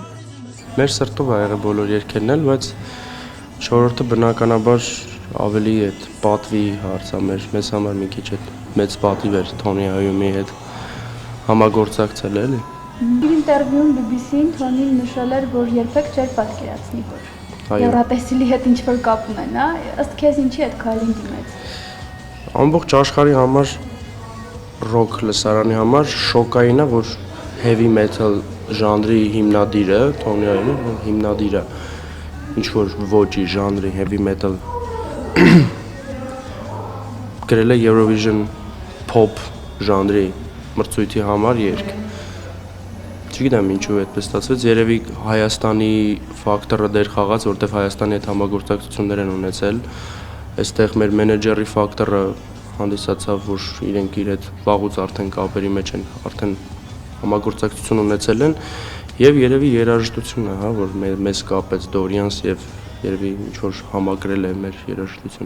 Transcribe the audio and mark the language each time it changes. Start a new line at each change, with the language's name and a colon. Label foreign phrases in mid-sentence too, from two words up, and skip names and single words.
Armenian: Մեր սրտով ա եղել բոլոր երգերն էլ, բայց շորորդը բնականաբար ավելի այդ պատվի հարց է մեզ համար մի քիչ այդ մեծ պատիվ էր Թոնի Այոմի հետ համագործակցել էլի։ Իր ինտերվյուում BBC-ին Թոնին նշել էր, որ երբեք չէր պատկերացնի, որ Եվրատեսիլի հետ ինչ-որ կապ ունեն, հա, ըստ քեզ ինչի այդ քայլին դիմեց։ Ամբողջ աշխարհի համար ռոք լսարանի համար շոկային է, որ
English: heavy metal
Armenian: ժանրի հիմնադիրը Թոնի Այոմը հիմնադիրը ինչ որ ոճի ժանրի
English: heavy metal
Armenian: գրել է Eurovision pop ժանրի մրցույթի համար երգ։ Չգիտեմ ինչու այդպես ստացվեց, երևի Հայաստանի ֆակտորը դեր խաղաց, որտեղ Հայաստանի հետ համագործակցություններ են ունեցել։ Այստեղ մեր մենեջերի ֆակտորը հանդիսացավ, որ իրենք իր հետ վաղուց արդեն կապերի մեջ են, արդեն համագործակցություն ունեցել են եւ երևի երաժշտությունը, հա, որ մեզ կապեց Դորյանս եւ երևի ինչ որ համակրել է մեր երաժշտությունը։